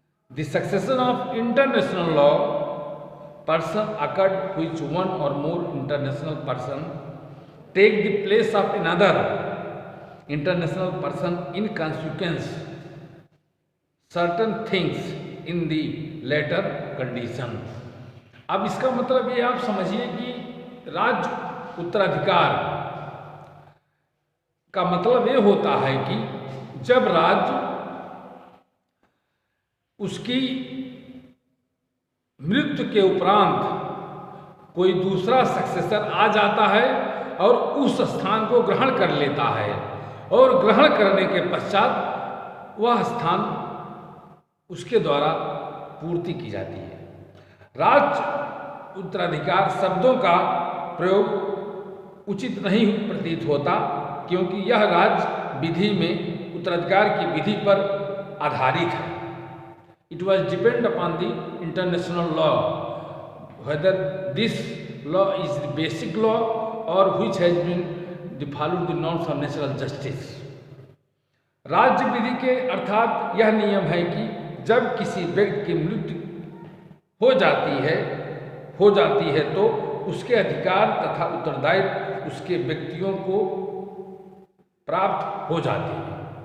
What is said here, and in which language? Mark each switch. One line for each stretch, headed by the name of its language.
English: The succession of international law person occurred which one or more international person take the place of another international person in consequence certain things in the later condition.
Hindi: अब इसका मतलब ये आप समझिए कि राज्य उत्तराधिकार का मतलब ये होता है कि जब राज्य उसकी मृत्यु के उपरांत कोई दूसरा सक्सेसर आ जाता है और उस स्थान को ग्रहण कर लेता है और ग्रहण करने के पश्चात वह स्थान उसके द्वारा पूर्ति की जाती है। राज्य उत्तराधिकार शब्दों का प्रयोग उचित नहीं प्रतीत होता क्योंकि यह राज्य विधि में उत्तराधिकार की विधि पर आधारित है।
English: It was depend upon the international law, whether this law is the basic law or which has been followed the norms of natural justice.
Hindi: राज्य विधि के अर्थात यह नियम है कि जब किसी व्यक्ति की मृत्यु हो जाती है तो उसके अधिकार तथा उत्तरदायित्व उसके व्यक्तियों को प्राप्त हो जाते हैं।